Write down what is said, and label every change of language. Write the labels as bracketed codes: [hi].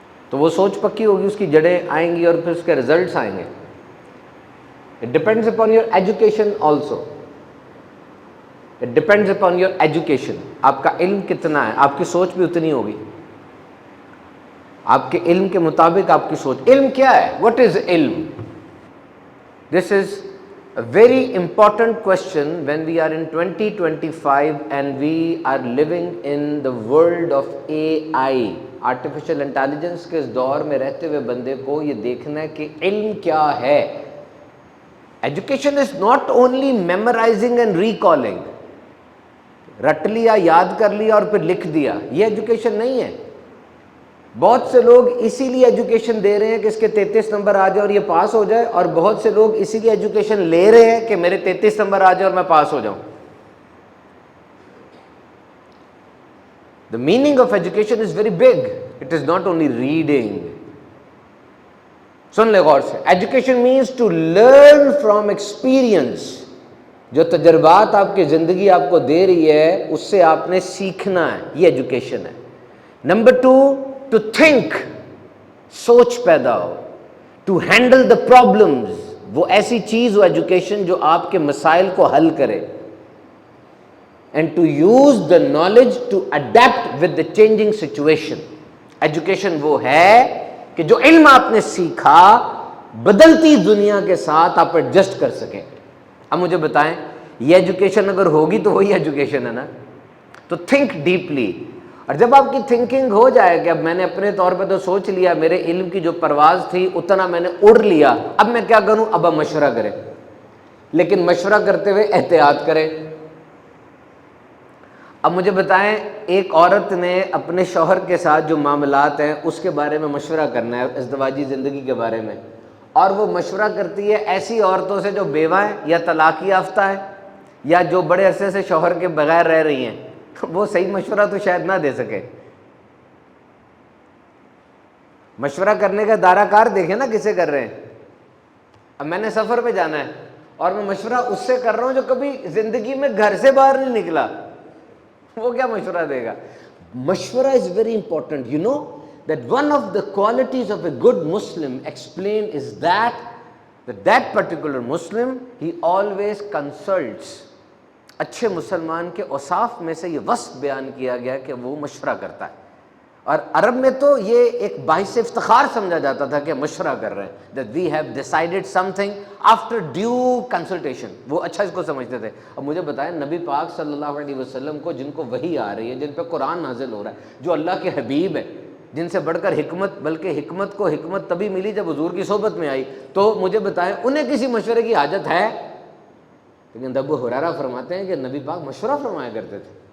[ur] تو وہ سوچ پکی ہوگی، اس کی جڑیں آئیں گی اور پھر اس کے ریزلٹس آئیں گے. [en] It depends upon your education also. It depends upon your education. [ur] آپ کا علم کتنا ہے، آپ کی سوچ بھی اتنی ہوگی. آپ کے علم کے مطابق آپ کی سوچ. علم کیا ہے؟ [en] What is علم؟ This is a very important question when we are in 2025 and we are living in the world of AI. [ur] Artificial intelligence کے اس دور میں رہتے ہوئے بندے کو یہ دیکھنا ہے کہ علم کیا ہے. [en] Education is not only memorising and recalling. [ur] رٹ لیا، یاد کر لیا اور پھر لکھ دیا، یہ ایجوکیشن نہیں ہے. بہت سے لوگ اسی لیے ایجوکیشن دے رہے ہیں کہ اس کے 33 نمبر آ جائے اور یہ پاس ہو جائے، اور بہت سے لوگ اسی لیے ایجوکیشن لے رہے ہیں کہ میرے 33 نمبر آ جائے اور میں پاس ہو جاؤں. [en] The meaning of education is very big. It is not only reading. [ur] سن لے غور سے. [en] Education means to learn from experience. [ur] جو تجربات آپ کی زندگی آپ کو دے رہی ہے اس سے آپ نے سیکھنا ہے، یہ ایجوکیشن ہے. نمبر 2 [en] to think, [ur] سوچ پیدا ہو. [en] to handle the problems, [ur] وہ ایسی چیز ہو ایجوکیشن جو آپ کے مسائل کو حل کرے. [en] And to use the knowledge to adapt with the changing situation. [ur] Education وہ ہے کہ جو علم آپ نے سیکھا بدلتی دنیا کے ساتھ آپ ایڈجسٹ کر سکیں. اب مجھے بتائیں، یہ ایجوکیشن اگر ہوگی تو وہی ایجوکیشن ہے نا. [en] تو think deeply. [ur] اور جب آپ کی تھنکنگ ہو جائے کہ اب میں نے اپنے طور پہ تو سوچ لیا، میرے علم کی جو پرواز تھی اتنا میں نے اڑ لیا، اب میں کیا کروں؟ اب مشورہ کریں، لیکن مشورہ کرتے ہوئے احتیاط کریں. اب مجھے بتائیں، ایک عورت نے اپنے شوہر کے ساتھ جو معاملات ہیں اس کے بارے میں مشورہ کرنا ہے، ازدواجی زندگی کے بارے میں، اور وہ مشورہ کرتی ہے ایسی عورتوں سے جو بیوہ ہیں یا طلاق یافتہ ہیں یا جو بڑے عرصے سے شوہر کے بغیر رہ رہی ہیں. وہ صحیح مشورہ تو شاید نہ دے سکے. مشورہ کرنے کا دائرہ کار دیکھیں نا کسے کر رہے ہیں. اب میں نے سفر پہ جانا ہے اور میں مشورہ اس سے کر رہا ہوں جو کبھی زندگی میں گھر سے باہر نہیں نکلا، وہ کیا مشورہ دے گا؟ مشورہ [en] is very important. You know that one of the qualities of a good Muslim explained is that particular Muslim, he always consults. [ur] اچھے مسلمان کے اوصاف میں سے یہ وصف بیان کیا گیا کہ وہ مشورہ کرتا ہے. اور عرب میں تو یہ ایک باعث افتخار سمجھا جاتا تھا کہ مشورہ کر رہے ہیں، [en] that we have decided something after due consultation. [ur] وہ اچھا اس کو سمجھتے تھے. اب مجھے بتائیں نبی پاک صلی اللہ علیہ وسلم کو جن کو وحی آ رہی ہے، جن پہ قرآن نازل ہو رہا ہے، جو اللہ کے حبیب ہے، جن سے بڑھ کر حکمت، بلکہ حکمت کو حکمت تبھی ملی جب حضور کی صحبت میں آئی، تو مجھے بتائیں انہیں کسی مشورے کی حاجت ہے؟ لیکن ابو ہریرہ فرماتے ہیں کہ نبی پاک مشورہ فرمایا کرتے تھے.